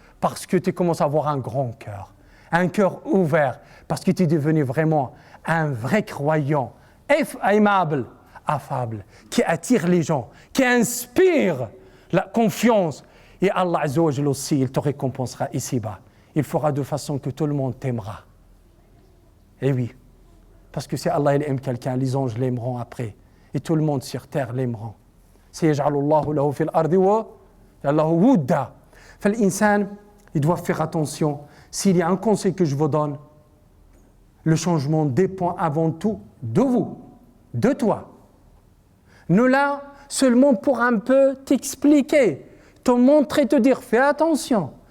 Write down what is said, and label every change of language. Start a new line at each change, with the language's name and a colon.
French: Parce que tu commences à avoir un grand cœur, un cœur ouvert, parce que tu es devenu vraiment un vrai croyant, aimable, affable, qui attire les gens, qui inspire la confiance. Et Allah Azza wa Jalla aussi, il te récompensera ici-bas. Il fera de façon que tout le monde t'aimera. Et oui, parce que si Allah il aime quelqu'un, les anges l'aimeront après. Et tout le monde sur terre l'aimeront.
Arabic: سيجعل الله له في الأرض وله ودا. فالإنسان,
French: il doit faire attention. S'il y a un conseil que je vous donne, le changement dépend avant tout de vous, de toi. Nous là, seulement pour un peu t'expliquer, te montrer, te dire, fais attention.